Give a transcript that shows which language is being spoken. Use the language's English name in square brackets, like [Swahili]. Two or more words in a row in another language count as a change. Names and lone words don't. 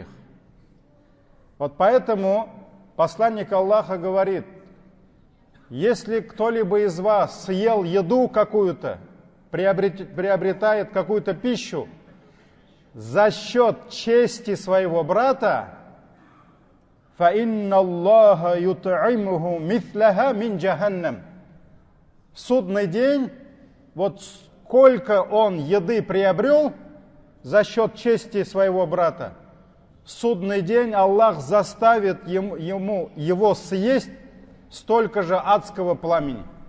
[Russian] Вот поэтому посланник Аллаха говорит: если кто-либо из вас съел еду какую-то, приобретает какую-то пищу за счет чести своего брата, [Arabic] فَإِنَّ اللَّهَ يُطْعِمُهُ مِثْلَهَا مِنْ جَهَنَّمَ. [Russian] В судный день, вот сколько он еды приобрел за счет чести своего брата, в судный день Аллах заставит его съесть столько же адского пламени.